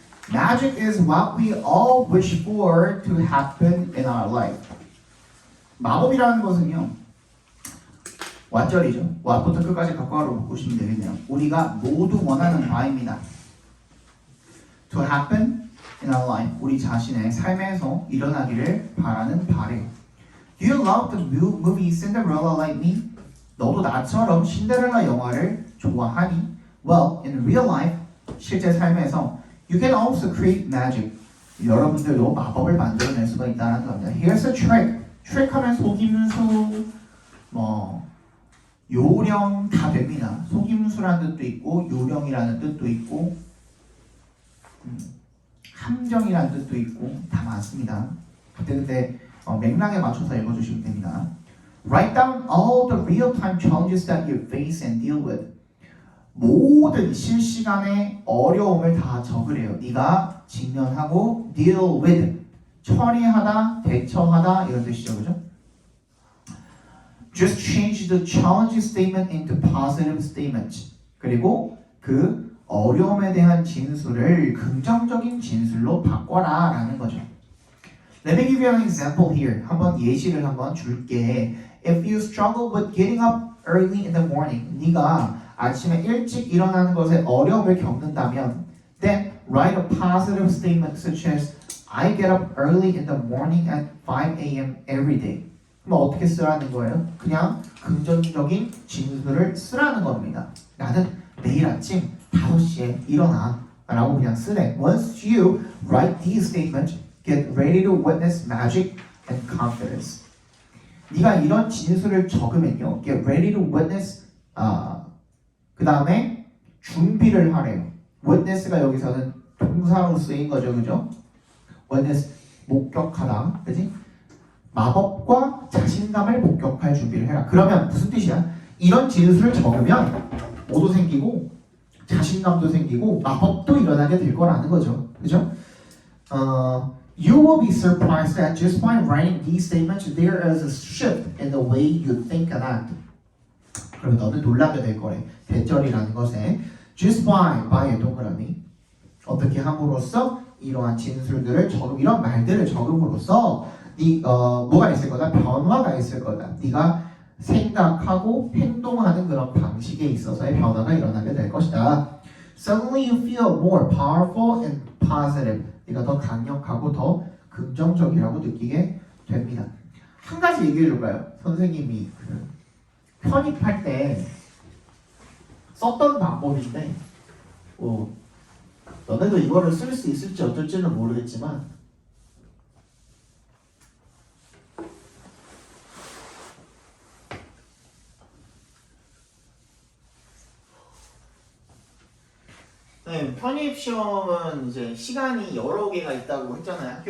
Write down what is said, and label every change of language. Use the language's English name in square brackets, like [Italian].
[English] Magic is what we all wish for to happen in our life. [Korean] 마법이라는 것은요, 왓절이죠. 왓부터 끝까지 갖고 보시면 되겠네요. 우리가 모두 원하는 바입니다. [English] To happen in our life. [Korean] 우리 자신의 삶에서 일어나기를 바라는 바래요. [English] Do you love the movie Cinderella like me? [Korean] 너도 나처럼 신데렐라 영화를 좋아하니? [English] Well, in real life, 실제 삶에서 you can also create magic. [Korean] 여러분들도 마법을 만들어낼 수가 있다는 겁니다. [English] Here's a trick. [Korean] 트릭하면 속임수, 요령 다 됩니다. 속임수라는 뜻도 있고 요령이라는 뜻도 있고 함정이라는 뜻도 있고 다 많습니다. 근데 맥락에 맞춰서 읽어주시면 됩니다. [English] Write down all the real-time challenges that you face and deal with. [Korean] 모든 실시간의 어려움을 다 적으래요. 네가 직면하고 deal with, 처리하다, 대처하다 이런 뜻이죠, 그죠? [English] Just change the challenge statement into positive statements. [Korean] 그리고 그 어려움에 대한 진술을 긍정적인 진술로 바꿔라 라는 거죠. [English] Let me give you an example here. [Korean] 한번 예시를 한번 줄게. [English] If you struggle with getting up early in the morning, 네가 아침에 일찍 일어나는 것에 어려움을 겪는다면, then write a positive statement such as I get up early in the morning at 5 a.m. every day. [Korean] 그럼 어떻게 쓰라는 거예요? 그냥 긍정적인 진술을 쓰라는 겁니다. 나는 매일 아침 5시에 일어나 라고 그냥 쓰래. [English] Once you write these statements, get ready to witness magic and confidence. [Korean] 네가 이런 진술을 적으면요, get ready to witness, 그 다음에 준비를 하래요. witness가 여기서는 동사로 쓰인 거죠, 그죠? witness 목격하다, 그지? 마법과 자신감을 목격할 준비를 해라. 그러면 무슨 뜻이야? 이런 진술을 적으면 뭐도 생기고 자신감도 생기고 마법도 일어나게 될 거라는 거죠, 그죠? [English] You will be surprised that just by writing these statements, there is a shift in the way you think and act. [Korean] 그러면 너는 놀라게 될 거래. 대절이라는 것에 just by의 동그라미 어떻게 함으로써 이러한 진술들을 이런 말들을 적음으로써 뭐가 있을 거다? 변화가 있을 거다. 네가 생각하고 행동하는 그런 방식에 있어서의 변화가 일어나게 될 것이다. [English] Suddenly you feel more powerful and positive. [Korean] 네가 더 강력하고 더 긍정적이라고 느끼게 됩니다. 한 가지 얘기해 줄까요? 선생님이 편입할 때 썼던 방법인데 너네도 이거를 쓸 수 있을지 어떨지는 모르겠지만 네, 편입 시험은 이제 시간이 여러 개가 있다고 했잖아요.